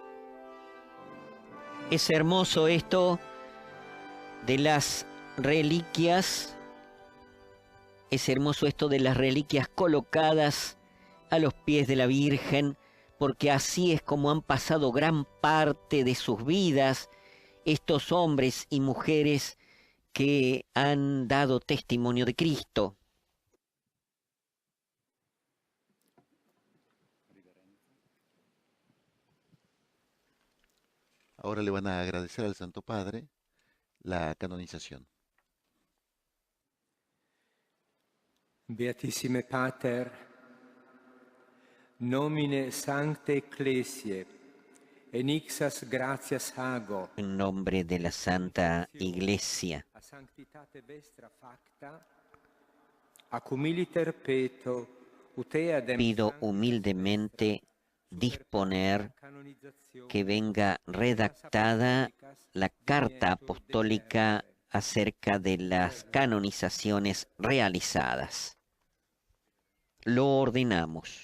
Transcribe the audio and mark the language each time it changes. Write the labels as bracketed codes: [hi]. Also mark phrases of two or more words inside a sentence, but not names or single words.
[es] Es hermoso esto de las reliquias, es hermoso esto de las reliquias colocadas a los pies de la Virgen, porque así es como han pasado gran parte de sus vidas estos hombres y mujeres que han dado testimonio de Cristo. Ahora le van a agradecer al Santo Padre la canonización. [la] Beatissime Pater, nomine sancte ecclesiae, enixas gratias hago. [es] En nombre de la Santa Iglesia, [la] A sanctitate vestra facta, ac humiliter peto, utea dem [es] pido humildemente disponer que venga redactada la carta apostólica acerca de las canonizaciones realizadas. Lo ordenamos.